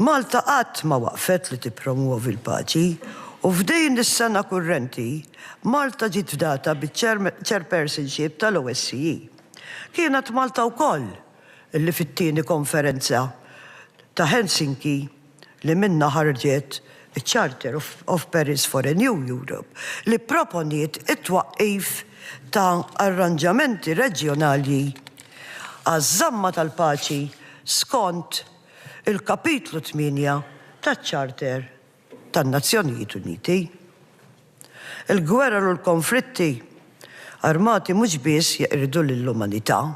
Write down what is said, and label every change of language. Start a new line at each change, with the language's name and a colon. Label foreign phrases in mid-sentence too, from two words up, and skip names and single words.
Maltese: Malta qatt ma waqfet li tippromuovi l-paċi u f'din is-sena kurrenti Malta ġiet fdata biċ-chairpersonship tal-OSCE. Kienet Malta wkoll illi fit-tieni konferenza ta' Helsinki li minna ħarġet il-Charter of Paris for a New Europe li proponiet it-twaqqif ta' arranġamenti reġjonali għaż-żamma tal-paċi skont il-kapitlu 8 taċ-Charter tan-Nazzjonijiet Uniti. Il-gwerra u l-konflitti armati mhux biss jeqridu lill-umanità.